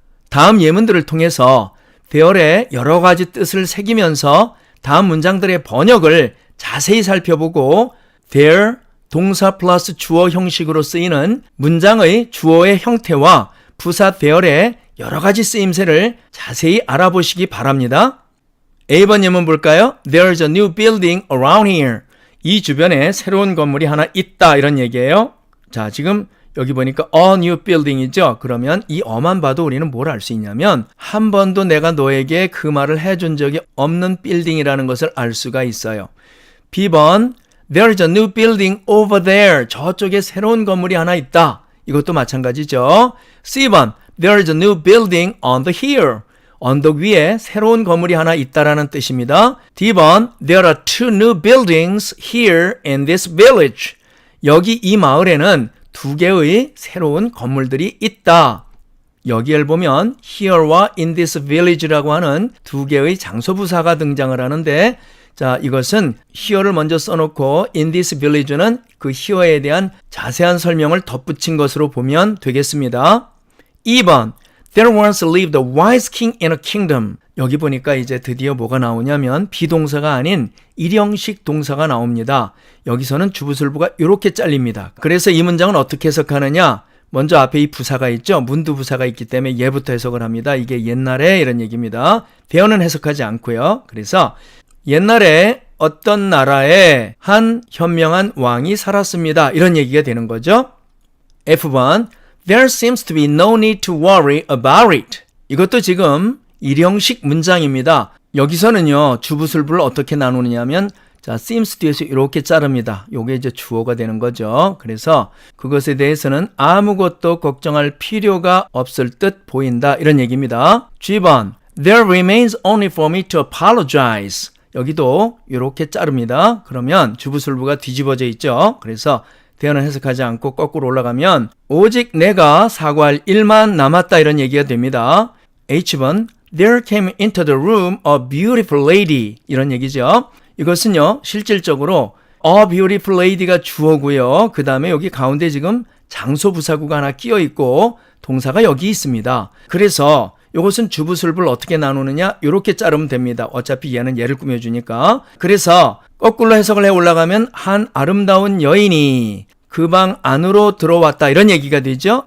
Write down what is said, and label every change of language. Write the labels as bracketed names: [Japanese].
[Korean] 다음 예문들을 통해서 there의 여러 가지 뜻을 새기면서 다음 문장들의 번역을 자세히 살펴보고 there 동사 플러스 주어 형식으로 쓰이는 문장의 주어의 형태와 부사 there의 여러 가지 쓰임새를 자세히 알아보시기 바랍니다. A번 예문 볼까요? [English] There's a new building around here. [Korean] 이 주변에 새로운 건물이 하나 있다 이런 얘기예요. 자, 지금 여기 보니까 a new building 이죠. 그러면 이 어만 봐도 우리는 뭘 알 수 있냐면 한 번도 내가 너에게 그 말을 해준 적이 없는 빌딩이라는 것을 알 수가 있어요. [English] B번 There's a new building over there. [Korean] 저쪽에 새로운 건물이 하나 있다. 이것도 마찬가지죠. [English] C번 There's a new building on the hill. [Korean] 언덕 위에 새로운 건물이 하나 있다라는 뜻입니다. [English] D번 There are 2 new buildings here in this village. [Korean] 여기 이 마을에는 2개의 새로운 건물들이 있다. 여기를 보면 here와 in this village 라고 하는 2개의 장소부사가 등장을 하는데 자, 이것은 here를 먼저 써놓고 in this village는 그 here에 대한 자세한 설명을 덧붙인 것으로 보면 되겠습니다. [English] 2번 There once lived a wise king in a kingdom. [Korean] 여기 보니까 이제 드디어 뭐가 나오냐면 비동사가 아닌 일형식 동사가 나옵니다. 여기서는 주부술부가 이렇게 잘립니다. 그래서 이 문장은 어떻게 해석하느냐? 먼저 앞에 이 부사가 있죠. 문두부사가 있기 때문에 얘부터 해석을 합니다. 이게 옛날에 이런 얘기입니다. 대어는 해석하지 않고요. 그래서 옛날에 어떤 나라에 한 현명한 왕이 살았습니다. 이런 얘기가 되는 거죠. [English] F번 There seems to be no need to worry about it. [Korean] 이것도 지금 일형식 문장입니다. 여기서는요, 주부술부를 어떻게 나누느냐면 자, seems 뒤에서 이렇게 자릅니다. 요게 이제 주어가 되는 거죠. 그래서 그것에 대해서는 아무것도 걱정할 필요가 없을 듯 보인다. 이런 얘기입니다. [English] G번 There remains only for me to apologize. [Korean] 여기도 이렇게 자릅니다. 그러면 주부술부가 뒤집어져 있죠. 그래서 대어는 해석하지 않고 거꾸로 올라가면 오직 내가 사과할 일만 남았다 이런 얘기가 됩니다. [English] H번 There came into the room a beautiful lady 이런 얘기죠. [Korean] 이것은요 실질적으로 a beautiful lady 가 주어고요. 그 다음에 여기 가운데 지금 장소 부사구가 하나 끼어 있고 동사가 여기 있습니다. 그래서 이것은 주부술부를 어떻게 나누느냐 이렇게 자르면 됩니다. 어차피 얘는 얘를 꾸며주니까. 그래서 거꾸로 해석을 해 올라가면 한 아름다운 여인이 그 방 안으로 들어왔다 이런 얘기가 되죠.